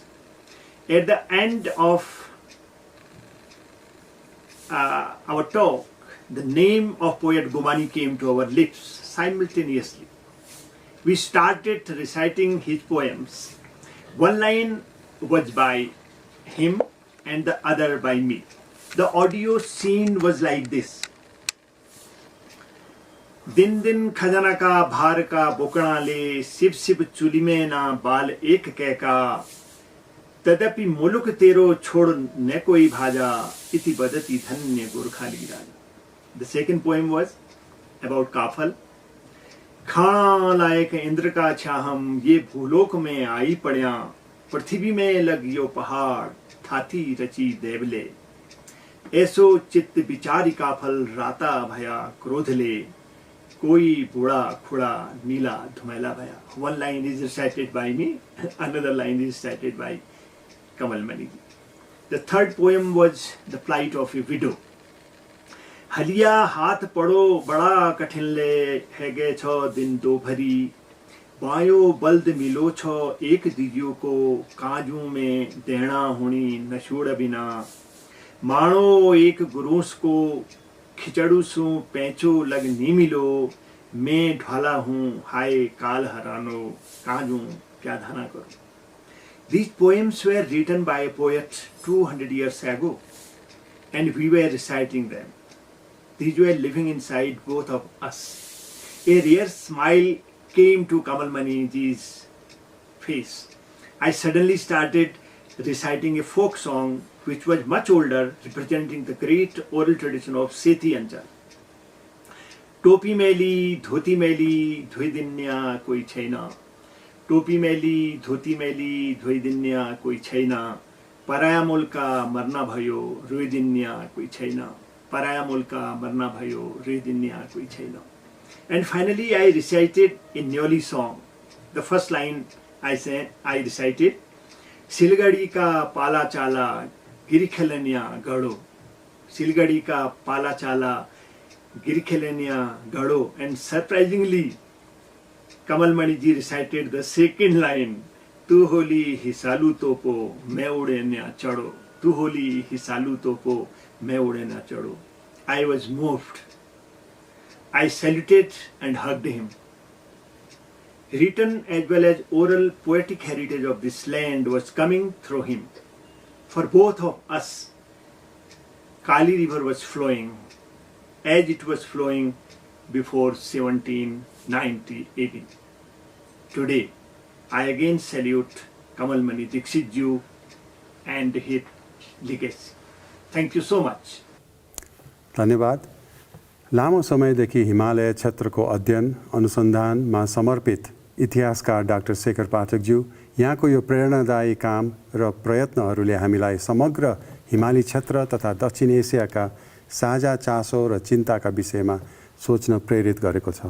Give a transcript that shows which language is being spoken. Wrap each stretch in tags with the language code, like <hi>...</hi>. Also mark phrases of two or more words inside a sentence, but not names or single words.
<en>At the end of our talk, the name of poet Gumani came to our lips simultaneously. We started reciting his poems. One line was by him and the other by me. The audio scene was like this.</en> <kfy>दिन दिन खजाना का भार का बोकड़ा ले शिव शिव चुली में ना बाल एक कैका तदपि मुलुक तेरो छोड़ न कोई भाजा इति बदति धन्य गोरखाली राजा.</kfy> <en>The second poem was about Kafal.</en> <kfy>खाना लायक इंद्र का छाहम ये भूलोक में आई पड़िया पृथ्वी में लगियो पहाड़ थाती रची देवले ऐसो चित्त विचारी काफल राता भया क्रोधले कोई बूढ़ा खुड़ा नीला धुमेला भया.</kfy> <en>One line is recited by me, another line is recited by Kamal Mani. The third poem was the plight of a widow.</en> <kfy>हलिया हाथ पड़ो बड़ा कठिन ले है गे छो दिन दो भरी बायो बल्द मिलो छ एक दिजियो को काजू में देना हुनी नशूड़ बिना माणो एक गुरूस को खिचड़ू सू पैंचो लग नी मिलो मैं ढाला हूँ हाय काल हरानो काजू क्या धाना करो.</kfy> <en>These poems were written by a poet 200 years ago and we were reciting them. These were living inside both of us. A rare smile came to Kamalmani ji's face. I suddenly started reciting a folk song which was much older, representing the great oral tradition of Sethi Anchal.</en> <ne>टोपी मैली धोती मैली धोइदिन्या कोही छैन. टोपी मैली धोती मैली धोइदिन्या कोही छैन. पराया मुल्का मर्ना भयो रोइदिन्या कोही छैन. पराया मुल्का मर्ना भयो रोइदिन्या कोही छैन.</ne> <en>And finally, I recited a Nyoli song. The first line I recited,</en> <kfy>सिलगढ़ी का पाला चाला गिरखेलनिया गढ़ो. सिलगढ़ी का पाला चाला गिरखेलनिया गढ़ो.</kfy> <en>And surprisingly, Kamalmani ji recited the second line,</en> <kfy>तू होली हिसालू तोपो मैं उड़े न चढ़ो. तू होली हिसालू तोपो मैं उड़े न चढ़ो.</kfy> <en>I was moved. I saluted and hugged him. Written as well as oral poetic heritage of this land was coming through him. For both of us, Kali river was flowing as it was flowing before 1790-80. Today, I again salute Kamalmani Dixit Ji and his legacy. Thank you so much.</en> <ne>धन्यवाद. लामो समयदेखि हिमालय क्षेत्रको अध्ययन अनुसन्धानमा समर्पित इतिहासकार डाक्टर शेखर पाठकज्यू यहाँको यो प्रेरणादायी काम र प्रयत्नहरूले हामीलाई समग्र हिमाली क्षेत्र तथा दक्षिण एसियाका साझा चासो र चिन्ताका विषयमा सोच्न प्रेरित गरेको छ.</ne>